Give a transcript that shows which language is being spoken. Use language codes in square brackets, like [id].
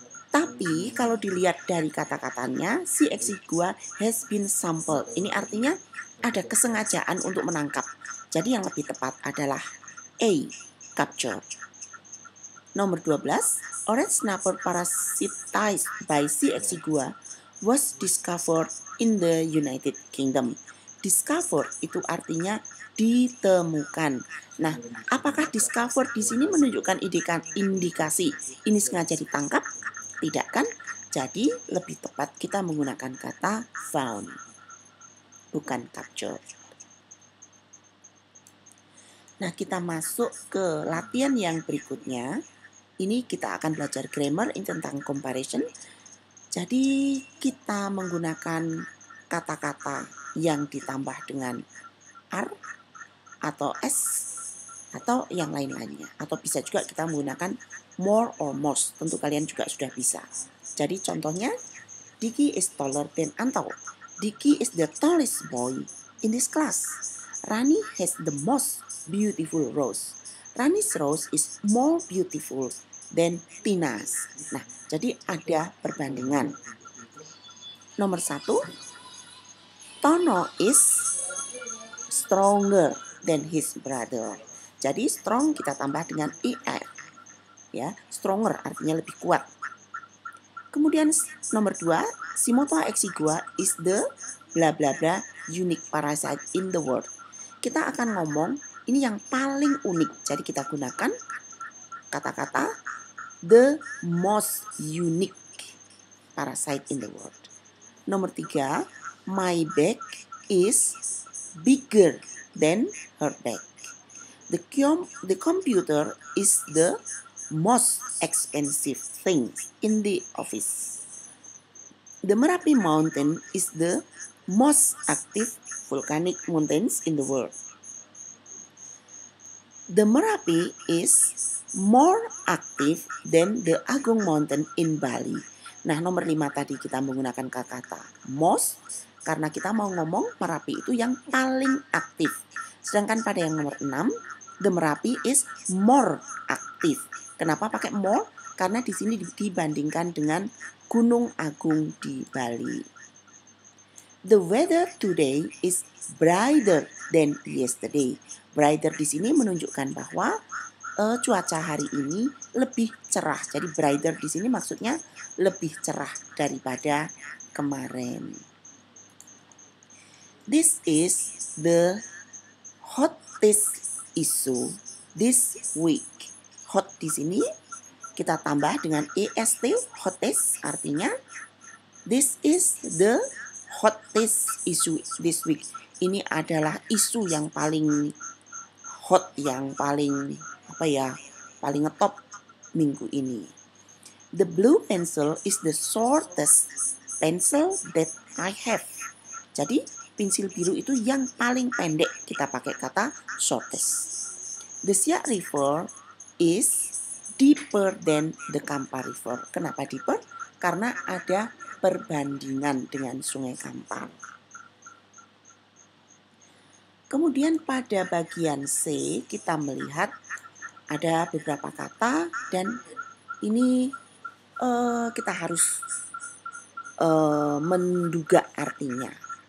[id] Tapi kalau dilihat dari kata-katanya, C. [en] exigua has been sampled. [id] Ini artinya ada kesengajaan untuk menangkap. Jadi yang lebih tepat adalah A, capture. Nomor 12, [en] orange snapper parasitized by C. exigua was discovered in the United Kingdom. [id] Discover itu artinya ditemukan. Nah, apakah discover di sini menunjukkan indikasi ini sengaja ditangkap? Tidak kan? Jadi lebih tepat kita menggunakan kata found, bukan capture. Nah, kita masuk ke latihan yang berikutnya. Ini kita akan belajar grammar ini tentang comparison. Jadi kita menggunakan kata-kata yang ditambah dengan R atau S atau yang lain-lainnya. Atau bisa juga kita menggunakan [en] more or most. [id] Tentu kalian juga sudah bisa. Jadi contohnya, [en] Dicky is taller than Anto. Dicky is the tallest boy in this class. Rani has the most beautiful rose. Rani's rose is more beautiful than Tina's. [id] Nah, jadi ada perbandingan. Nomor 1, [en] Tono is stronger than his brother. [id] Jadi strong kita tambah dengan er. Ya, stronger artinya lebih kuat. Kemudian nomor 2, [en] Simotoa exigua is the bla bla bla unique parasite in the world. [id] Kita akan ngomong ini yang paling unik. Jadi kita gunakan kata-kata [en] the most unique parasite in the world. [id] Nomor 3, [en] my bag is bigger than her bag. The computer is the most expensive thing in the office. The Merapi Mountain is the most active volcanic mountains in the world. The Merapi is more active than the Agung Mountain in Bali. [id] Nah, nomor 5 tadi kita menggunakan kata most karena kita mau ngomong Merapi itu yang paling aktif. Sedangkan pada yang nomor 6, [en] the Merapi is more active. [id] Kenapa pakai more? Karena di sini dibandingkan dengan Gunung Agung di Bali. [en] The weather today is brighter than yesterday. [id] Brighter di sini menunjukkan bahwa cuaca hari ini lebih cerah. Jadi brighter di sini maksudnya lebih cerah daripada kemarin. [en] This is the hottest issue this week. [id] Hot di sini kita tambah dengan est, hottest artinya [en] this is the hottest issue this week. [id] Ini adalah isu yang paling hot, yang paling paling ngetop minggu ini. [en] The blue pencil is the shortest pencil that I have. [id] Jadi pensil biru itu yang paling pendek, kita pakai kata shortest. [en] The Siak River is deeper than the Kampar River. [id] Kenapa deeper? Karena ada perbandingan dengan Sungai Kampar. Kemudian pada bagian C kita melihat ada beberapa kata dan ini kita harus menduga artinya.